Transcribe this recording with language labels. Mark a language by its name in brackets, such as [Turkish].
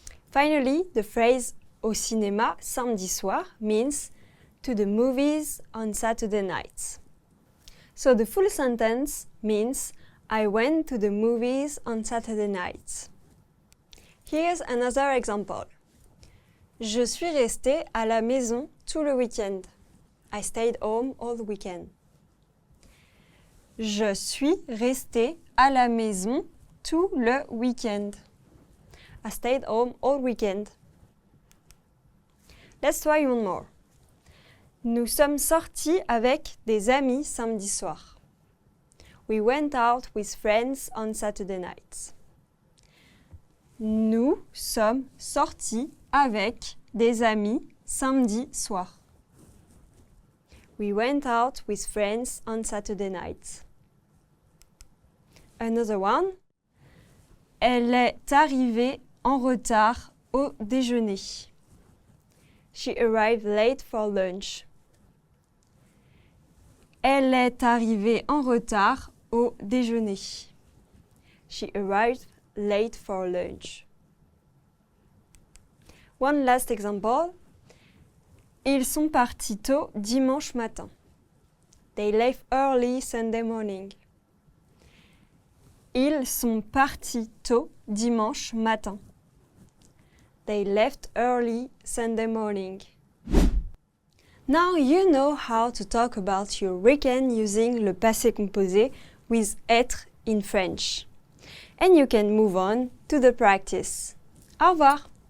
[English] Finally, the phrase [French] au cinéma samedi soir [English] means to the movies on Saturday nights. So the full sentence means I went to the movies on Saturday nights. Here's another example. [French] Je suis restée à la maison tout le week-end. [English] I stayed home all the weekend. [French] Je suis restée à la maison tout le week-end. [English] I stayed home all weekend. Let's try one more. [French] Nous sommes sortis avec des amis samedi soir. [English] We went out with friends on Saturday nights. [French] Nous sommes sortis avec des amis samedi soir. [English] We went out with friends on Saturday nights. Another one. [French] Elle est arrivée en retard au déjeuner. [English] She arrived late for lunch. [French] Elle est arrivée en retard au déjeuner. [English] She arrived late for lunch. One last example. [French] Ils sont partis tôt dimanche matin. [English] They left early Sunday morning. [French] Ils sont partis tôt dimanche matin. [English] They left early Sunday morning. Now you know how to talk about your weekend using le passé composé with être in French. And you can move on to the practice. [French] Au revoir!